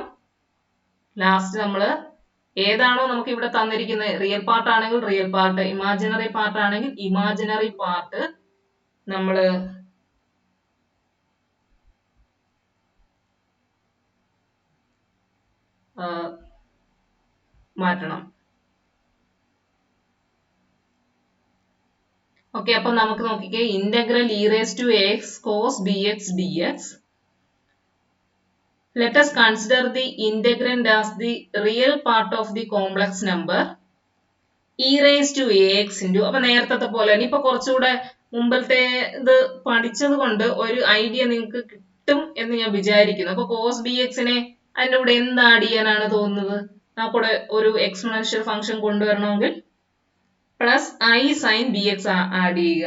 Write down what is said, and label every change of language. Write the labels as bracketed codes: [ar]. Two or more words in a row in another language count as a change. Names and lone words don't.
[ml] ലാസ്റ്റ് നമ്മൾ ഏതാണോ നമുക്ക് ഇവിടെ തന്നിരിക്കുന്നത്, [en] real part [ml] ആണെങ്കിൽ [en] real part, imaginary part [ml] ആണെങ്കിൽ [en] imaginary part [ml] നമ്മൾ മാറ്റണം. ഓക്കെ, അപ്പൊ നമുക്ക് നോക്കിക്കേ, [en] integral e raise to ax cos bx dx. Let us consider the integrand as the real part of the complex number e raised to ax into. [ml] അപ്പൊ നേരത്തെ പോലെ ഇനിയിപ്പോ കുറച്ചുകൂടെ മുമ്പത്തെ ഇത് പഠിച്ചത് കൊണ്ട് ഒരു ഐഡിയ നിങ്ങൾക്ക് കിട്ടും എന്ന് ഞാൻ വിചാരിക്കുന്നു. അപ്പൊ കോസ് bx-നെ അതിന്റെ കൂടെ എന്ത് ആഡ് ചെയ്യാനാണ് തോന്നുന്നത്? നമുക്കൂടെ ഒരു [en] exponential function [ml] കൊണ്ടുവരണമെങ്കിൽ [en] plus i sine b x add [ml] ചെയ്യുക.